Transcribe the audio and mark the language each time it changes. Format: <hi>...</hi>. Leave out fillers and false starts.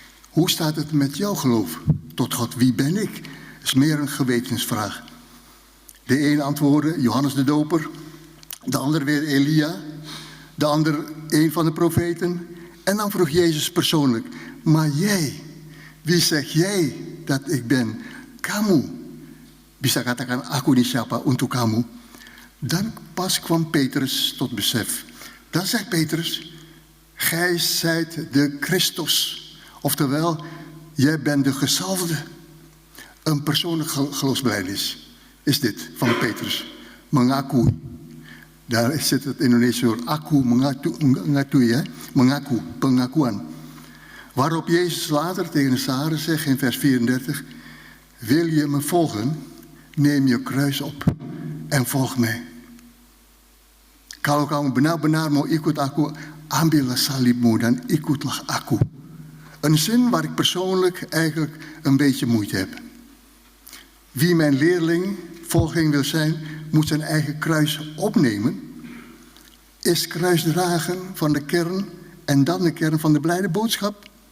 <nl>Hoe staat het met jouw geloof tot God? Wie ben ik? Dat is meer een gewetensvraag. De een antwoordde Johannes de Doper. De ander weer Elia. De ander een van de profeten. En dan vroeg Jezus persoonlijk. Maar jij, wie zeg jij dat ik ben?</nl> <id>Kamu. Bisa katakan aku ini siapa untuk kamu.</id> <nl>Dan pas kwam Petrus tot besef. Dan zegt Petrus, gij zijt de Christus. Oftewel, jij bent de gezalfde. Een persoonlijk geloofsbelijdenis is dit van Petrus. Mengaku. Daar zit het Indonesisch woord aku, mengaku, ja? Mengaku, pengakuan. Waarop Jezus later tegen de Saren zegt in vers 34. Wil je me volgen? Neem je kruis op en volg mij.</nl> <id>Kalau kamu benar-benar mau ikut aku, ambillah salibmu dan ikutlah aku.</id> <nl>Een zin waar ik persoonlijk eigenlijk een beetje moeite heb. Wie mijn leerling, volgeling wil zijn, moet zijn eigen kruis opnemen. Is kruisdragen van de kern en dan de kern van de blijde boodschap?</nl>